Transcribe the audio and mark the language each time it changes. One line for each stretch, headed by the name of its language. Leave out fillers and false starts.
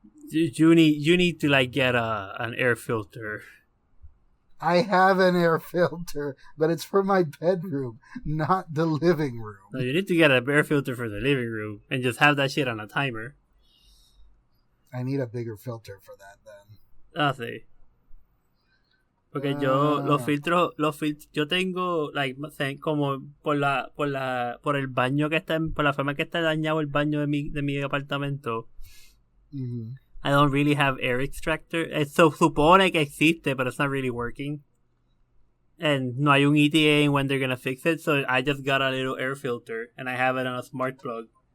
English: You need to like get an air filter. I have an air filter, but it's for my bedroom, not the living room. No, you need to get an air filter for the living room and just have that shit on a timer. I need a bigger filter for that then.
Spanish: Ah, sí. Porque yo los filtros, yo tengo like como por el baño que está por la forma que está dañado el baño de mi apartamento. Mm-hmm.
English: I don't really have air extractor. So
Spanish: supone que existe,
English: but it's not really working. And
Spanish: no hay un
English: ETA in when they're gonna fix it, so I just got a little air filter and I have it on a smart plug.